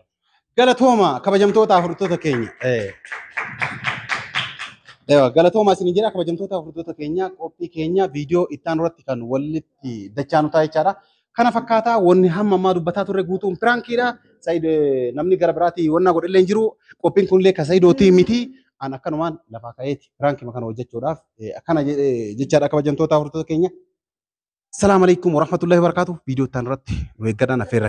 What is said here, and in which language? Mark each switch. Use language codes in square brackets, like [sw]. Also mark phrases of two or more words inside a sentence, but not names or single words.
[om] Galatooma kabajamtoota afurtoota keenya. Galatooma isin jira kabajamtoota afurtoota keenya qophii keenya viidiyoo ittaan irratti kan walitti dachaanu ta'a jechaadha. Kana fakkaataa wanni hamma ammaa dubbataa turre guutuun piraankiidha. Saayid namni gara biraatii wannaa godhellee hin jiru. Qophiin kunillee ka Saayidootii miti. An akkanumaan lafaa ka'eeti piraankii kana hojjechuudhaaf akkana jechaadha kabajamtoota afurtoota keenya. [ar] السلام عليكم ورحمة الله وبركاته. [om] Video ittaan irratti nu eeggadhaan affeerra.